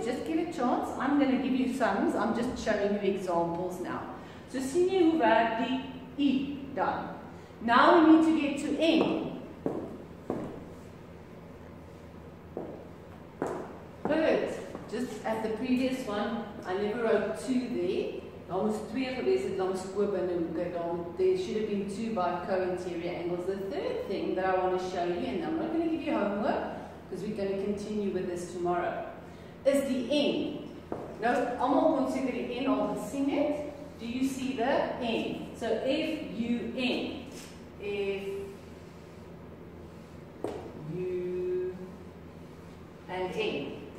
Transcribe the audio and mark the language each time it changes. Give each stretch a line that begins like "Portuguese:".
English: Just give it a chance, I'm going to give you sums, I'm just showing you examples now.
Afrikaans: So sien jy hoe werk die I dan?
English: Now we need to get to N. Good. Just as the previous one, I never wrote 2 there.
Afrikaans: Daar moes 2 gewees het langs koopbinnehoeke.
English: There should have been 2 by co-interior angles. The third thing that I want to show you, and I'm not going to give you homework because we're going to continue with this tomorrow, is the N.
Afrikaans: Nou, almal kon seker die N al gesien het.
English: Do you see the N? So F-U-N. F-U and N.